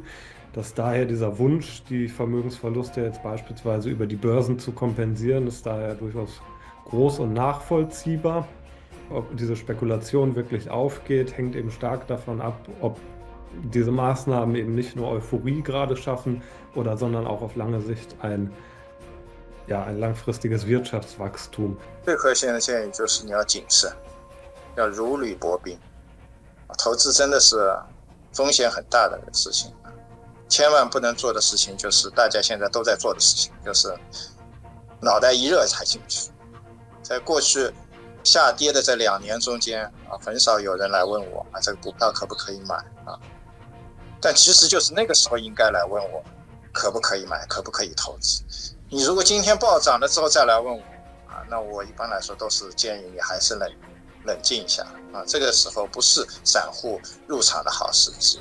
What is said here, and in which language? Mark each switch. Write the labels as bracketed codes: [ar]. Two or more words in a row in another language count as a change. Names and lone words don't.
[de] Dass daher dieser Wunsch, die Vermögensverluste jetzt beispielsweise über die Börsen zu kompensieren, ist daher durchaus groß und nachvollziehbar. Ob diese Spekulation wirklich aufgeht, hängt eben stark davon ab, ob diese Maßnahmen eben nicht nur Euphorie gerade schaffen, sondern auch auf lange Sicht ein langfristiges Wirtschaftswachstum. [zh] 最核心的建议就是你要谨慎，要如履薄冰。投资真的是风险很大的事情，千万不能做的事情就是大家现在都在做的事情，就是脑袋一热才进去。在过去下跌的这2年中间很少有人来问我这个股票可不可以买但其实就是那个时候应该来问我可不可以买，可不可以投资。你如果今天暴涨了之后再来问我那我一般来说都是建议你还是冷静一下啊，这个时候不是散户入场的好时机。